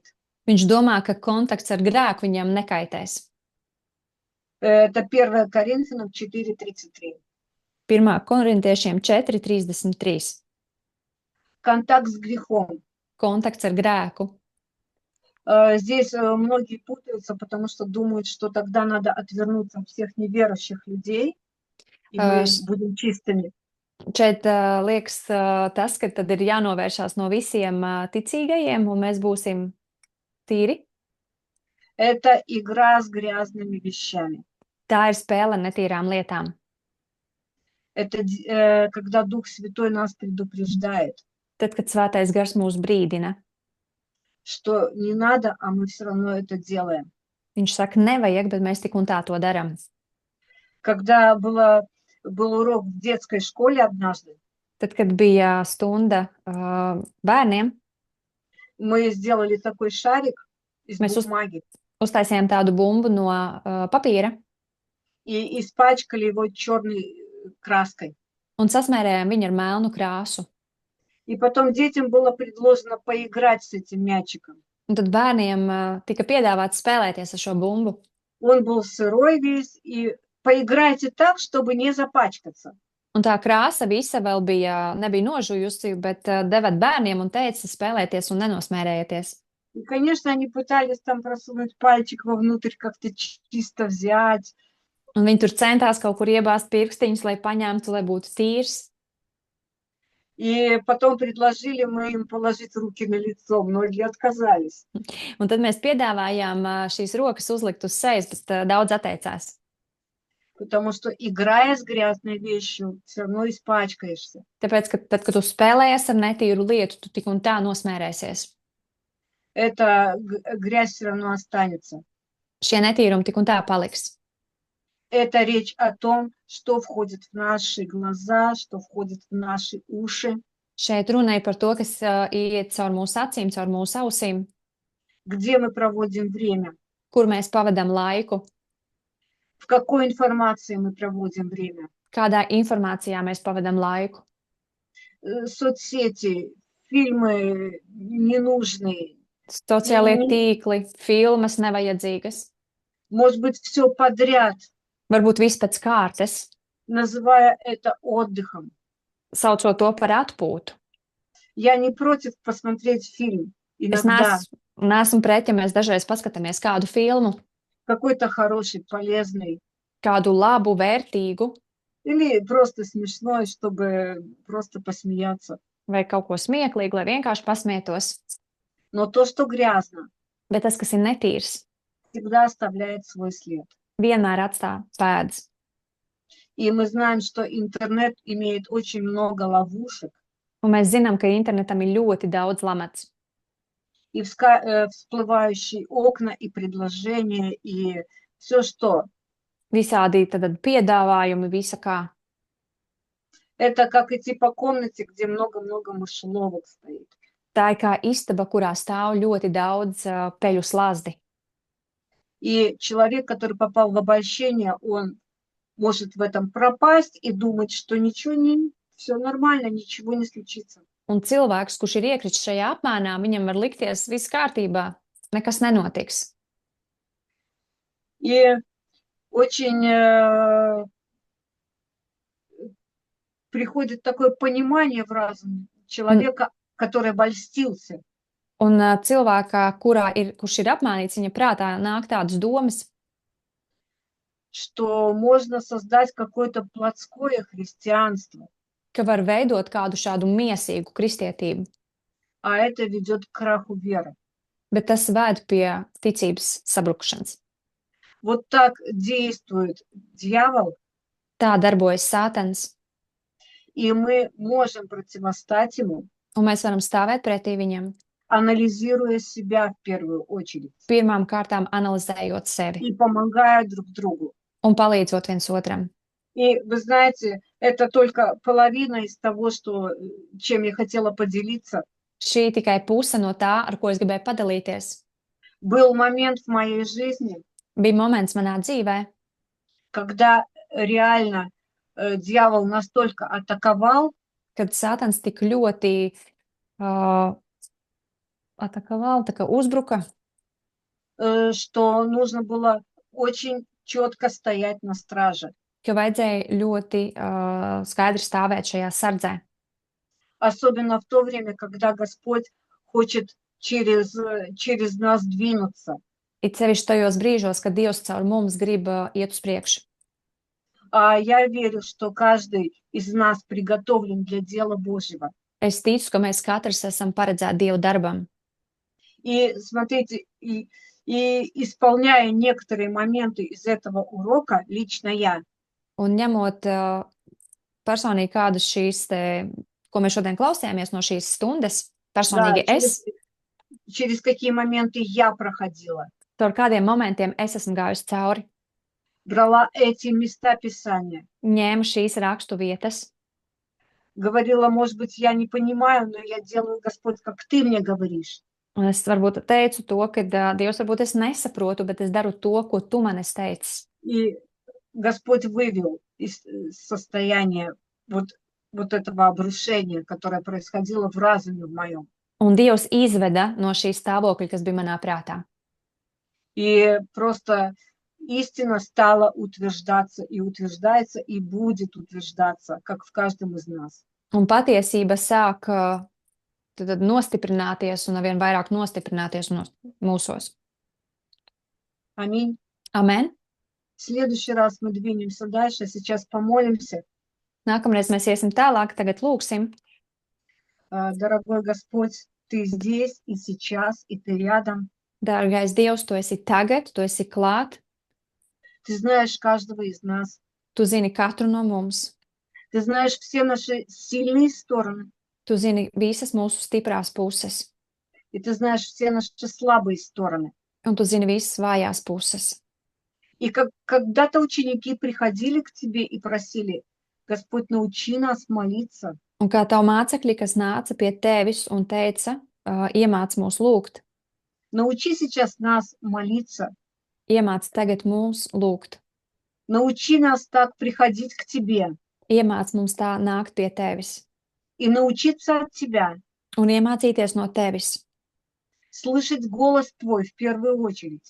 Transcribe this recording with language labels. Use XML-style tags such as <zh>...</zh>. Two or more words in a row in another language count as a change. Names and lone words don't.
<lv>Viņš domā, ka kontakts ar grēku viņam nekaitēs.</lv> <ru>Это 1 Коринфянам 4:33.</ru> <lv>1. Korintiešiem 4:33.</lv> <ru>Контакт с грехом.</ru> <lv>Kontakts ar grēku.</lv> <ru>Здесь многие путаются, потому что думают, что тогда надо отвернуться от всех неверующих людей, и мы будем чистыми.</ru> <lv>Šeit liekas tas, ka tad ir jānovēršās no visiem ticīgajiem, un mēs būsim tīri.</lv> <ru>Это игра с грязными вещами.</ru> <lv>Tā ir spēle ar netīrām lietām.</lv> <ru>Это когда Дух Святой нас предупреждает,</ru> <lv>Tad, kad Svētais Gars mūs brīdina,</lv> <ru>что не надо, а мы все равно это делаем.</ru> <lv>viņš saka, nevajag, bet mēs tik un tā to darām.</lv> <ru>Когда был урок в детской школе однажды,</ru> <lv>Tad, kad bija stunda bērniem,</lv> <ru>мы сделали такой шарик из</ru> <lv>Mēs</lv> <ru>бумаги</ru> <lv>uztaisījām tādu bumbu no papīra</lv> <ru>и испачкали его черной краской.</ru> <lv>un sasmērējām viņu ar melnu krāsu.</lv> <ru>И потом детям было предложено поиграть с этим мячиком.</ru> <lv>Un tad bērniem tika piedāvāts spēlēties ar šo bumbu.</lv> <ru>Он был сырой весь, и поиграйте так, чтобы не запачкаться.</ru> <lv>Un tā krāsa visa vēl nebija nožujusi, bet devat bērniem un teica spēlēties un nenosmērējieties.</lv> <ru>И, конечно, они пытались там просунуть пальчик вовнутрь, как-то чисто взять.</ru> <lv>Un viņi tur centās kaut kur iebāzt pirkstiņus, lai paņemtu, lai būtu tīrs.</lv> <ru>И потом предложили мы им положить руки на лицо, многие отказались.</ru> <lv>Un tad mēs piedāvājām šīs rokas uzlikt uz sejas, bet daudz atteicās.</lv> <ru>Потому что, играя с грязной вещью, все равно испачкаешься.</ru> <lv>Tāpēc, ka tad, kad tu spēlējies ar netīru lietu, tu tik un tā nosmērēsies.</lv> <ru>Эта грязь все равно останется.</ru> <lv>Šie netīrumi tik un tā paliks.</lv> <ru>Это речь о том, что входит в наши глаза, что входит в наши уши.</ru> <lv>Šeit runāja par to, kas iet caur mūsu acīm, caur mūsu ausīm.</lv> <ru>Где мы проводим время.</ru> <lv>Kur mēs pavadām laiku.</lv> <ru>В какой информации мы проводим время.</ru> <lv>Kādā informācijā mēs pavadām laiku.</lv> <ru>Соцсети, фильмы ненужные.</ru> <lv>Sociālie tīkli, filmas nevajadzīgas.</lv> <ru>Может быть, все подряд.</ru> <lv>Varbūt viss pēc kārtas.</lv> <ru>Называя это отдыхом.</ru> <lv>Saucot to par atpūtu.</lv> <ru>Я не против посмотреть фильм. Иногда.</ru> <lv>Es neesmu pret, ja mēs dažreiz paskatāmies kādu filmu.</lv> <ru>Какой-то хороший, полезный.</ru> <lv>Kādu labu, vērtīgu.</lv> <ru>Или просто смешной, чтобы просто посмеяться.</ru> <lv>Vai kaut ko smieklīgu, lai vienkārši pasmietos.</lv> <ru>Но то, что грязно.</ru> <lv>Bet tas, kas ir netīrs.</lv> <ru>Всегда оставляет свой след.</ru> <lv>Vienmēr atstāj pēdas.</lv> <ru>И мы знаем, что интернет имеет очень много ловушек.</ru> <lv>Un mēs zinām, ka internetam ir ļoti daudz lamats.</lv> <ru>И всплывающие окна, и предложения, и все, что.</ru> <lv>Visādi tad piedāvājumi, visa kā.</lv> <ru>Это как идти по комнате, где много-много мышеловок стоит.</ru> <lv>Tā ir kā istaba, kurā stāv ļoti daudz peļu slazdi.</lv> <ru>И человек, который попал в обольщение, он может в этом пропасть и думать, что ничего не, все нормально, ничего не случится.</ru> <lv>Un cilvēks, kurš ir iekritis šajā apmēnā, viņam var likties viss kārtībā, nekas nenotiks.</lv> <ru>И очень приходит такое понимание в разум человека, который обольстился.</ru> <lv>Un cilvēkā, kurš ir apmānīts, viņa prātā nāk tādas domas,</lv> <ru>что можно создать какое-то плотское христианство.</ru> <lv>Ka var veidot kādu šādu miesīgu kristietību.</lv> <ru>А это ведет к краху веры.</ru> <lv>Bet tas ved pie ticības sabrukšanas.</lv> <ru>Вот так действует дьявол.</ru> <lv>Tā darbojas Sātans.</lv> <ru>И мы можем противостать ему.</ru> <lv>Un mēs varam stāvēt pretī viņam.</lv> <ru>Анализируя себя в первую очередь.</ru> <lv>Pirmām kārtām analizējot sevi.</lv> <ru>И помогая друг другу.</ru> <lv>Un palīdzot viens otram.</lv> <ru>И вы знаете, это только половина из того, чем я хотела поделиться.</ru> <lv>Šī tikai puse no tā, ar ko es gribēju padalīties.</lv> <ru>Был момент в моей жизни.</ru> <lv>Bija moments manā dzīvē.</lv> <ru>Когда реально дьявол настолько атаковал.</ru> <lv>Kad Sātans tik ļoti atakovali, tā kā uzbruka,</lv> <ru>что нужно было очень четко стоять на страже.</ru> <lv>ka vajadzēja ļoti skaidri stāvēt šajā sardzē.</lv> <ru>Особенно в то время, когда Господь хочет через нас двинуться.</ru> <lv>It sevišķi tajos brīžos, kad Dievs caur mums grib iet uz priekšu.</lv> <ru>А я верю, что каждый из нас приготовлен для дела Божьего.</ru> <lv>Es ticu, ka mēs katrs esam paredzēti Dieva darbam.</lv> <ru>И смотрите, и исполняя некоторые моменты из этого урока, лично я,</ru> <lv>Un ņemot personīgi kādus šīs, ko mēs šodien klausījāmies no šīs stundas, personīgi</lv> <ru>да,</ru> <lv>es,</lv> <ru>через какие моменты я проходила,</ru> <lv>caur kādiem momentiem es esmu gājusi cauri,</lv> <ru>брала эти места Писания,</ru> <lv>ņēmu šīs rakstu vietas,</lv> <ru>говорила, может быть, я не понимаю, но я делаю, Господь, как Ты мне говоришь.</ru> <lv>un es varbūt teicu to, ka Dievs, varbūt es nesaprotu, bet es daru to, ko Tu man esi teicis.</lv> <ru>И Господь вывел из состояния вот этого обрушения, которое происходило в разуме в моем.</ru> <lv>Un Dievs izveda no šī stāvokļa, kas bija manā prātā.</lv> <ru>И просто истина стала утверждаться и утверждается, и будет утверждаться, как в каждом из нас.</ru> <lv>Un patiesība sāk tad nostiprināties un arvien vairāk nostiprināties mūsos.</lv> <ru>Аминь.</ru> <lv>Amen.</lv> <ru>В следующий раз мы двинемся дальше, сейчас помолимся.</ru> <lv>Nākamreiz mēs iesim tālāk, tagad lūksim.</lv> <ru>Дорогой Господь, Ты здесь и сейчас, и Ты рядом.</ru> <lv>Dārgais Dievs, Tu esi tagad, Tu esi klāt,</lv> <ru>Ты знаешь каждого из нас.</ru> <lv>Tu zini katru no mums,</lv> <ru>Ты знаешь все наши сильные стороны,</ru> <lv>Tu zini visas mūsu stiprās puses,</lv> <ru>и Ты знаешь все наши слабые стороны.</ru> <lv>un Tu zini visas vājās puses.</lv> <ru>И когда-то ученики приходили к Тебе и просили, Господь, научи нас молиться.</ru> <lv>Un kā Tavu mācekļi, kas nāca pie Tevis un teica, iemāc mūs lūgt,</lv> <ru>Научи сейчас нас молиться.</ru> <lv>iemāc tagad mums lūgt,</lv> <ru>Научи нас так приходить к Тебе</ru> <lv>iemāc mums tā nākt pie Tevis</lv> <ru>и научиться от Тебя,</ru> <lv>un iemācīties no Tevis.</lv> <ru>слышать голос Твой в первую очередь</ru>